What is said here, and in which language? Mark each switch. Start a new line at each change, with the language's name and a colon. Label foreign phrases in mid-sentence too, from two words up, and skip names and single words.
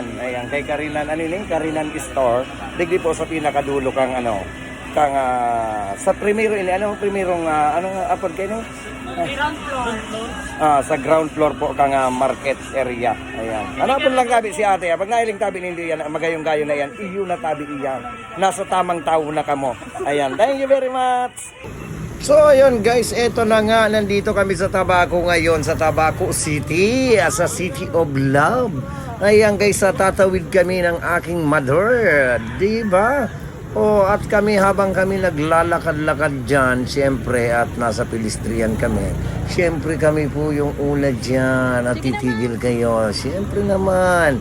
Bikol: Ayan, kay Karinan Karinan Store. Digdi po sa pinakadulo kang kang sa primero primerong apod kayo
English: Ground floor.
Bikol: sa
English: ground floor
Bikol: po kang market area. Ayan. Hanapon lang tabi si ate. Pag nailing tabi nindo yan, magayong-gayo na yan, iyo na tabi iyan. Nasa tamang tao na kamo. Ayan.
English: Thank you very much.
Filipino: So ayun guys, eto na nga, nandito kami sa Tabaco ngayon, sa Tabaco City, sa City of Love. Ayan guys, tatawid kami ng aking mother, di ba? At kami habang kami naglalakad-lakad dyan, siyempre, at nasa pedestrian kami, siyempre kami po yung una dyan at titigil kayo, siyempre naman.